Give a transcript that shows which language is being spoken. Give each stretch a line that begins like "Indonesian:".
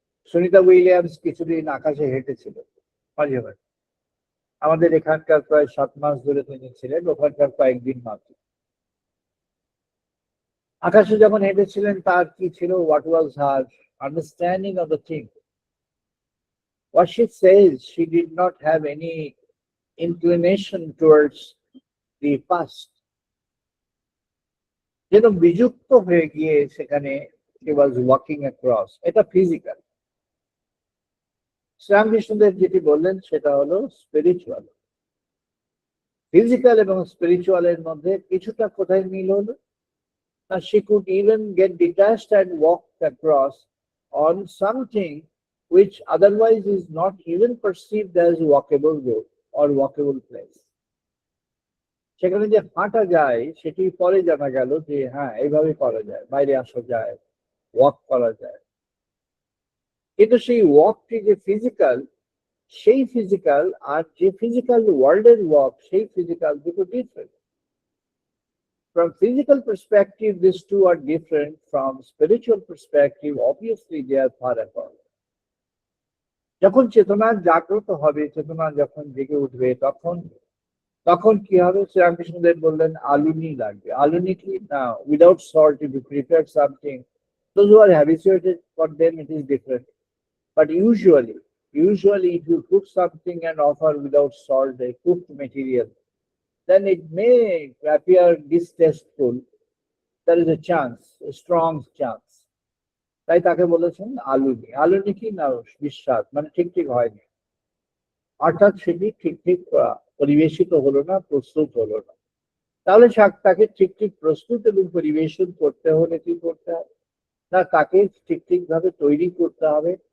Bangla: Sunita Williams কিছুদিন আকাশে হেঁটেছিল মাঝে মাঝে। আমাদের এখানকার প্রায় 7 মাস ধরে তিনি ছিলেন, ওখানকার কয়েকদিন মাত্র। আকাশে যখন হেঁটেছিলেন তার কি ছিল,
English: What was her understanding of the thing? What she says, she did not have any inclination towards the past.
Bangla: যেন বিযুক্ত হয়ে গিয়ে সেখানে
English: she was walking across.
Bangla: এটা ফিজিক্যাল। শ্রীরামকৃষ্ণদেব যেটি বললেন সেটা হলো স্পিরিচুয়াল। ফিজিক্যাল এবং স্পিরিচুয়ালের মধ্যে কিছুটা কোথায় মিল হলো না,
English: she could even get detached and walk across on something which otherwise is not even perceived as walkable road or walkable place.
Bangla: সেখানে যে হাঁটা যায় সেটি পরে জানা গেল যে হ্যাঁ এইভাবে করা যায়, বাইরে আসা যায়, ওয়াক করা যায়। কিন্তু সেই ওয়াকটি যে ফিজিক্যাল, সেই ফিজিক্যাল আর যে ফিজিক্যাল ওয়ার্ল্ডের ওয়াক, সেই ফিজিক্যাল দুটো different.
English: From physical perspective, these two are different. From spiritual perspective, obviously they are far apart.
Bangla: যখন চেতনা জাগ্রত হবে, চেতনা যখন জেগে উঠবে, তখন কি হবে? শ্রীরামকৃষ্ণদেব বললেন আলুনি লাগবে। আলুনি কি না,
English: Without salt if you prepare something, those who are habituated, for them it is different. But usually if you cook something and offer without salt, a cooked material, then it may appear distasteful. There is a chance, a strong chance.
Bangla: তাই তাকে বলেছেন আলুনি। আলুনি কি না, বিশ্বাস, মানে ঠিক হয়নি, অর্থাৎ সেটি ঠিক পরিবেশিত হলো না, প্রস্তুত হলো না। তাহলে তাকে ঠিক প্রস্তুত এবং পরিবেশন করতে হলে কি করতে হবে না, তাকে ঠিক ভাবে তৈরি করতে হবে।